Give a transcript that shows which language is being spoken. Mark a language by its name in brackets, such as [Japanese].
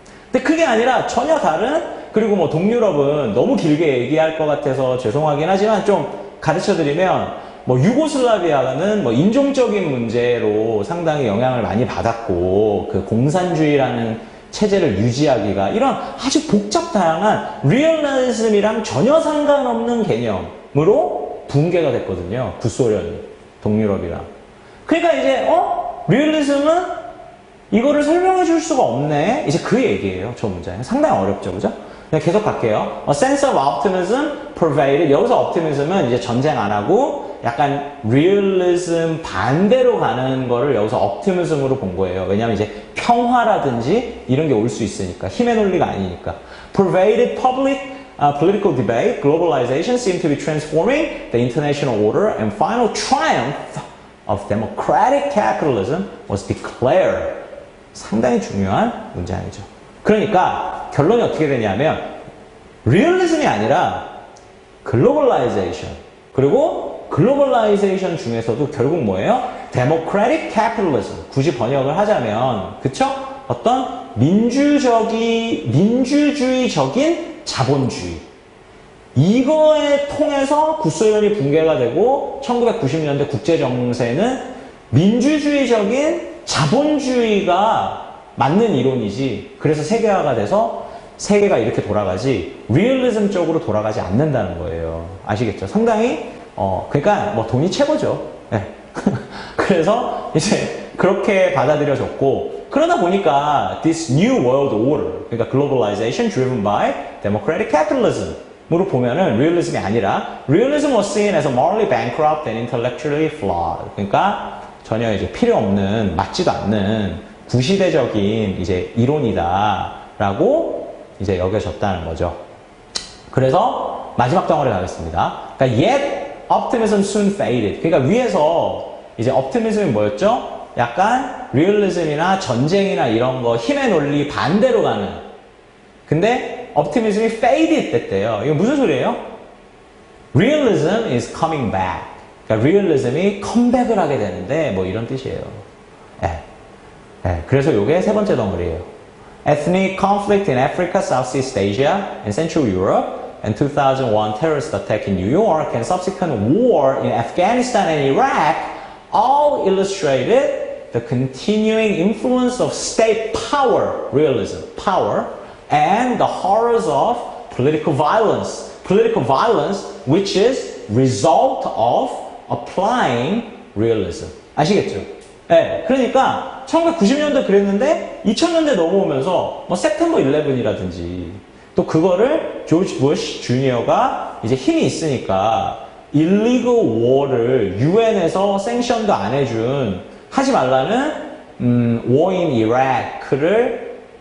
[Korean] 근데 그게 아니라 전혀 다른, 그리고 뭐 동유럽은 너무 길게 얘기할 것 같아서 죄송하긴 하지만 좀 가르쳐드리면 뭐 유고슬라비아는 뭐 인종적인 문제로 상당히 영향을 많이 받았고 그 공산주의라는 체제를 유지하기가 이런 아주 복잡 다양한 리얼리즘이랑 전혀 상관없는 개념으로 붕괴가 됐거든요. 구소련이 동유럽이랑. 그러니까 이제 리얼리즘은 이거를 설명해 줄 수가 없네. 이제 그 얘기예요. 저 문장이 상당히 어렵죠, 그죠? 그냥 계속 갈게요. [English] A sense of optimism pervaded. [Korean] 여기서 optimism은 이제 전쟁 안 하고 약간 realism 반대로 가는 거를 여기서 optimism으로 본 거예요. 왜냐하면 이제 평화라든지 이런 게 올 수 있으니까. 힘의 논리가 아니니까. [English] Pervaded public political debate, globalization seemed to be transforming the international order, and final triumph of democratic capitalism was declared. [Korean] 상당히 중요한 문장이죠. 그러니까 결론이 어떻게 되냐면 리얼리즘이 아니라 글로벌라이제이션, 그리고 글로벌라이제이션 중에서도 결국 뭐예요? 데모크래틱 캐피탈리즘. 굳이 번역을 하자면 그쵸? 어떤 민주주의적인 자본주의, 이거에 통해서 구소련이 붕괴가 되고 1990년대 국제정세는 민주주의적인 자본주의가 맞는 이론이지, 그래서 세계화가 돼서 세계가 이렇게 돌아가지 리얼리즘 쪽으로 돌아가지 않는다는 거예요. 아시겠죠? 상당히 그러니까 뭐 돈이 최고죠. 네. 그래서 이제 그렇게 받아들여졌고, 그러다 보니까 [English] this new world order, [Korean] 그러니까 [English] globalization driven by democratic capitalism [Korean] 으로 보면은 리얼리즘이 아니라 [English] realism was seen as a morally bankrupt and intellectually flawed. [Korean] 그러니까 전혀 이제 필요 없는, 맞지도 않는 구시대적인 이제 이론이다라고 이제 여겨졌다는 거죠. 그래서 마지막 덩어리 가겠습니다. 그러니까 [English] yet optimism soon faded. [Korean] 그러니까 위에서 이제 optimism이 뭐였죠? 약간 리얼리즘이나 전쟁이나 이런 거 힘의 논리 반대로 가는. 근데 optimism이 faded 됐대요. 이거 무슨 소리예요? [English] Realism is coming back. [Korean] 그러니까 realism이 컴백을 하게 되는데 뭐 이런 뜻이에요. 그래서 이게 세 번째 덩어리예요. [English] Ethnic conflict in Africa, Southeast Asia, and Central Europe, and 2001 terrorist attack in New York, and subsequent war in Afghanistan and Iraq all illustrated the continuing influence of state power, realism, power, and the horrors of political violence. Political violence, which is result of applying realism. [Korean] 아시겠죠? 네, 그러니까 1990년대 그랬는데 2000년대 넘어오면서 뭐 [English] September 11 [Korean] 이라든지 또 그거를 조지 부시 주니어가 이제 힘이 있으니까 [English] illegal war [Korean] 를 UN에서 생션도 안 해준 하지 말라는 [English] war in Iraq [Korean] 를